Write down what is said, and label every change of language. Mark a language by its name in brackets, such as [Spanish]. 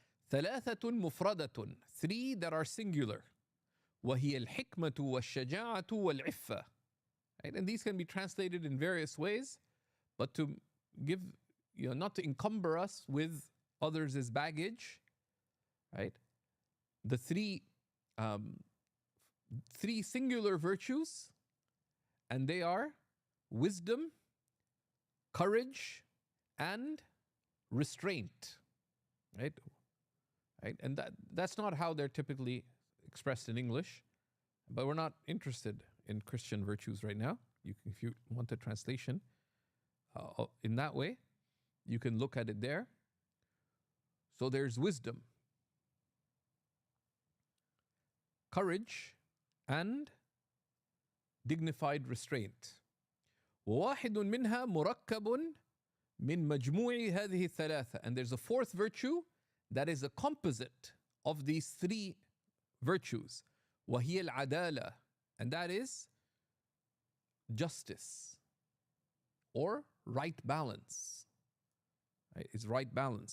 [Arabic] ثلاثة مفردة, [English] three that are singular. [Arabic] وهي الحكمة والشجاعة والعفة. [English] Right? And these can be translated in various ways, but to give, not to encumber us with others' baggage, right? The three singular virtues, and they are wisdom, courage, and restraint, right? And that's not how they're typically expressed in English, but we're not interested in Christian virtues right now. If you want a translation in that way, you can look at it there. So there's wisdom, courage, and dignified restraint. [Arabic] وواحد منها مركب من مجموع هذه الثلاثة. [English] And there's a fourth virtue that is a composite of these three virtues. [Arabic] وهي العدالة. [English] And that is justice or right balance. Right? It's right balance.